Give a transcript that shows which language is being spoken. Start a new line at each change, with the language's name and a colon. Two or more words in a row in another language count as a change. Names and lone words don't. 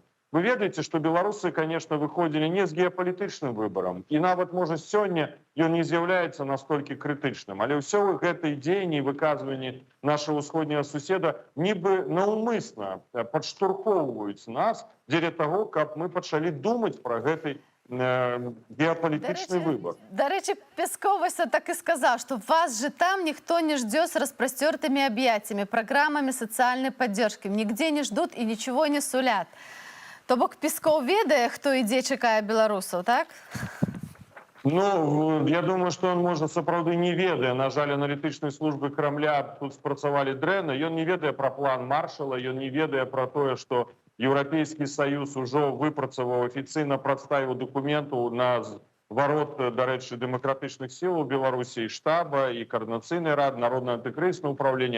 Belarusian: Вы ведаеце, што беларусы, конечно, выходзілі не з геапалітычным выбарам, і нават, можа, сёння ён не з'яўляецца настолькі крытычным, але ўсё гэтай дзеянні і выказванні нашага ўсходняга суседа нібы наўмысна падштурхоўваюць нас дзеля таго, каб мы пачалі думаць пра гэты геапалітычны выбор.
Ukrainian: До речі, Песков ось так і сказав, що вас же там ніхто не жде з
Russian: распростертыми объятиями, программами социальной поддержки, нигде не ждут и ничего не сулят.
Belarusian: То бок Песков ведае, хто ідзе чакае беларусаў, так? Ну, я думаю, што ён, можа, сапраўды не ведае. На жаль, аналітычнай службы Крамля тут спрацавалі дрэнна. Ён не ведае пра план Маршала, ён не ведае пра тое, што Еўрапейскі Саюз ужо выпрацаваў, афіцыйна прадставіў дакументу на зварот, дарэчы, дэмакратычных сілаў Беларусі, і штаба, і каардынацыйнай рады, народнае антыкрызіснае ўпраўленне.